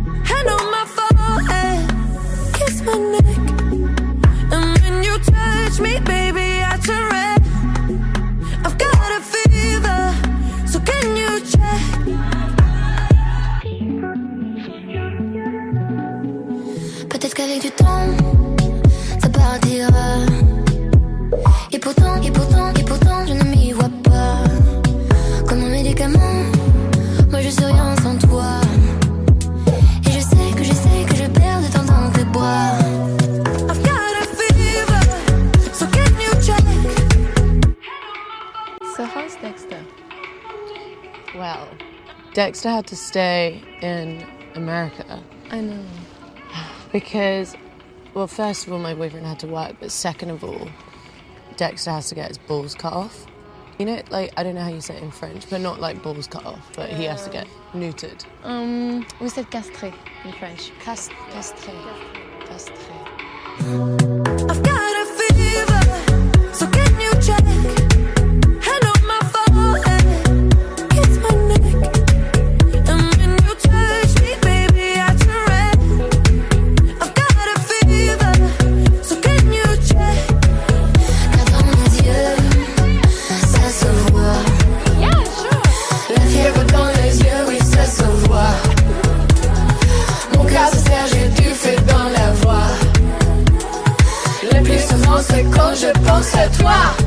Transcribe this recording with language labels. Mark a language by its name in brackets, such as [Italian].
[English] Hand on my forehead, kiss my neck. And when you touch me, baby, I turn red. I've got a fever, so can you check? [French] Peut-être qu'avec du temps, ça partira. Et pourtant, je ne m'y vois pas. Comme un médicament, moi je suis rien sans toi. Et je sais que je perds de temps dans tes bras. [English] I've got a fever, so can you check? So how's Dexter? Well, Dexter had to stay in America. I know. Because, well, first of all, my boyfriend had to work, but second of all, Dexter has to get his balls cut off. You know, like, I don't know how you say it in French, but not like balls cut off, but he has to get neutered. We said castré in French. Castré. I've got a fever, so can you check? Hand on my forehead, kiss my neck. And when you touch me, baby, I turn red. I've got a fever, so can you check? [French] Car dans mes yeux, ça se voit. [English] Yeah, sure. [French] La fièvre dans les yeux, oui, ça se voit. Mon cœur se serre, j'ai du feu dans la voix. Le plus souvent, c'est quand je pense à toi.